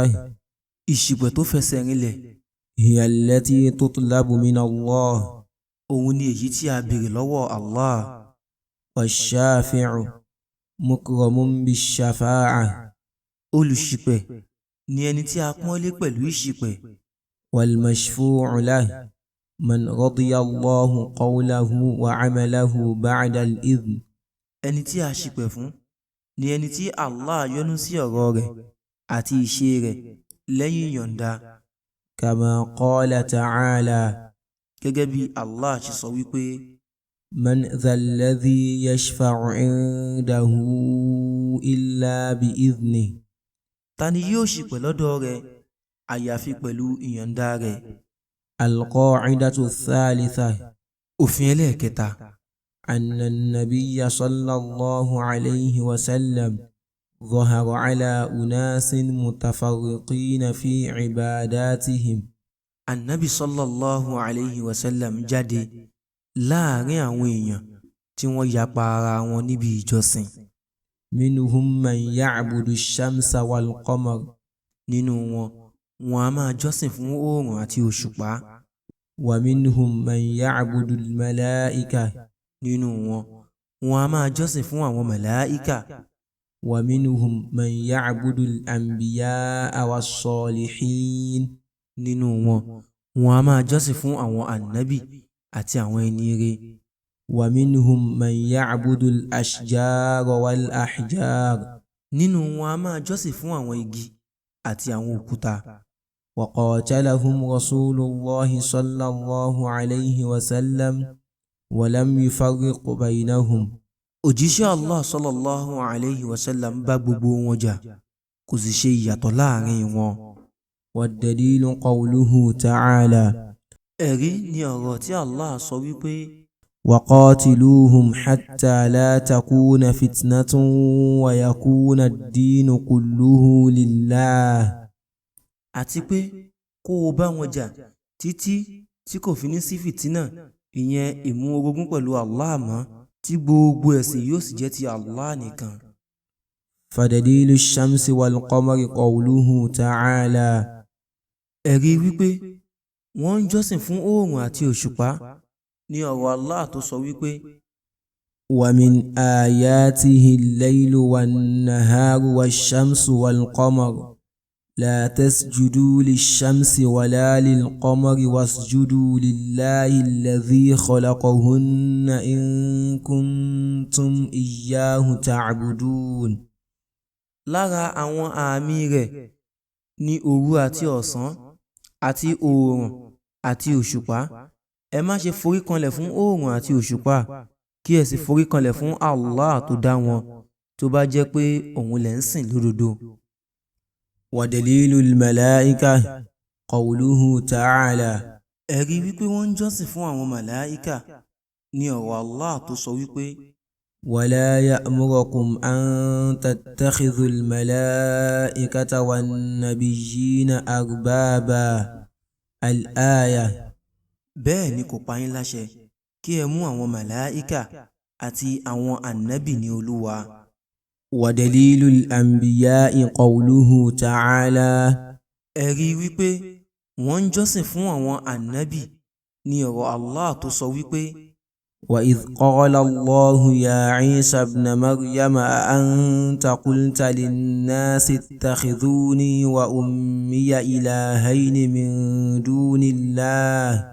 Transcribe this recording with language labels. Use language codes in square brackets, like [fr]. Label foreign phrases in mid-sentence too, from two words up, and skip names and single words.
[yo] ìṣìpẹ̀ tó fẹsẹ̀ rinlẹ̀ [ar] هي التي تطلب من الله. [yo] òun ni èyí tí a béèrè lọ́wọ́ Allah. [ar] والشافع مكرم بالشفاعة. [yo] olùṣìpẹ̀ ni ẹni tí a pọ́nlé pẹ̀lú ìṣìpẹ̀. [ar] والمشفوع له من رضي الله قوله وعمله بعد الإذن. [yo] ẹni tí a ṣìpẹ̀ fún ni ẹni tí Allah yọ́nú sí ọ̀rọ̀ rẹ̀ àti ìṣe rẹ̀ lẹ́yìn yọ̀ǹda. [ar] كما قال تعالى [yo] gẹ́gẹ́ bí Allah ṣe sọ wípé [ar] من ذا الذي يشفع عنده إلا بإذنه [yo] ta ni yóò ṣìpẹ̀ lọ́dọ̀ rẹ̀ àyàfi pẹ̀lú ìyọ̀ǹda rẹ̀. [ar] القاعدة الثالثة [yo] òfin ẹlẹ́ẹ̀kẹta [ar] أن النبي صلى الله عليه وسلم ظهر على أناس متفرقين في عباداتهم. [yo] Annabi [ar] صلى الله عليه وسلم [yo] jáde láàrin àwọn èèyàn tí wọ́n yapa ara wọn níbi ìjọsìn. [ar] منهم من يعبد الشمس والقمر [yo] nínú wọn a máa jọ́sìn fún oòrùn àti òṣùpá. [ar] ومنهم من يعبد الملائكة [yo] nínú wọn a máa jọ́sìn fún àwọn màláíkà. [ar] ومنهم من يعبد الأنبياء والصالحين [yo] nínú wọn a máa jọ́sìn fún àwọn ànábì àti àwọn ẹni rere. [ar] ومنهم من يعبد الأشجار والأحجار [yo] nínú wọn a máa jọ́sìn fún àwọn igi àti àwọn òkúta. [ar] وقاتلهم رسول الله صلى الله عليه وسلم ولم يفرق بينهم. [yo] òjíṣẹ́ Allah [ar] صلى الله عليه وسلم [yo] bá gbogbo wọn jà kò sì ṣe ìyàtọ̀ láàrin wọn. [ar] والدليل قوله تعالى [yo] ẹ̀rí ni ọ̀rọ̀ tí Allah sọ wípé [ar] وقاتلوهم حتى لا تكون فتنة ويكون الدين كله لله. [yo] àti pé kó o bá wọn jà títí tí kò fi ní sí fìtínà, ìyẹn ìmú orogún pẹ̀lú Allah mọ́, tí gbogbo ẹ̀sìn yóò sì jẹ́ ti Allah nìkan. [ar] فدليل الشمس والقمر قوله تعالى [yo] ẹ̀rí wípé wọ́n ń jọ́sìn fún oòrùn àti òṣùpá ní ọ̀rọ̀ Allah tó sọ wípé [ar] ومن آياته الليل والنهار والشمس والقمر لا تسجدوا للشمس ولا للقمر واسجدوا لله الذي خلقهن إن كنتم إياه تعبدون. [yo] lára àwọn àmì rẹ̀ ní òru àti ọ̀sán àti oòrùn àti òṣùpá. ẹ má ṣe foríkanlẹ̀ fún oòrùn àti òṣùpá, kí ẹ sì foríkanlẹ̀ fún Allah tó dá wọn, tó bá jẹ́ pé òun lẹ̀ ń sìn lódodo. [ar] ودليل الملائكة قوله تعالى [yo] ẹ̀rí wípé wọ́n ń jọ́sìn fún àwọn màláíkà ní ọ̀rọ̀ Allah tó sọ wípé [ar] ولا يأمركم أن تتخذوا الملائكة والنبيين أربابا. الآية. [yo] bẹ́ẹ̀ ni kò pa yín láṣẹ kí ẹ mú àwọn màláíkà àti àwọn ànábì ní olúwa. [ar] ودليل الأنبياء قوله تعالى [yo] ẹ̀rí wípé wọ́n ń jọ́sìn fún àwọn ànábì ní ọ̀rọ̀ Allah tó sọ wípé [ar] وإذ قال الله يا عيسى ابن مريم أأنت قلت للناس اتخذوني وأمي إلهين من دون الله.